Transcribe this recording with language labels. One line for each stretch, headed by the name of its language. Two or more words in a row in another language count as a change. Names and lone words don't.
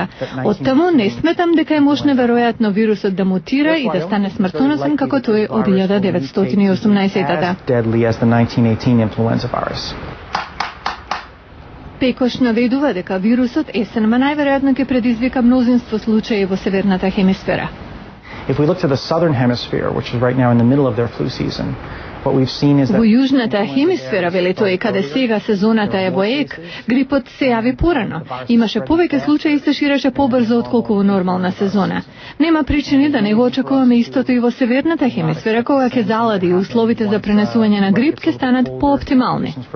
Macedonian: Оттаму не сметам дека е можно веројатно вирусот да мутира и да стане смртоносен како тој од 1918-та. Пекош наведува дека вирусот есенма најверојатно ќе предизвика мнозинство случаи во северната хемисфера.
English: If we look to the southern hemisphere, which is right now in the middle of their flu season, what we've seen is that
Macedonian: во јужната хемисфера, вели тој, каде сега сезоната е во ек, грипот се јави порано. Имаше повеќе случаи и се ширеше побрзо отколку во нормална сезона. Нема причини да не го очекуваме истото и во северната хемисфера, кога ќе залади и условите за пренесување на грип ќе станат пооптимални.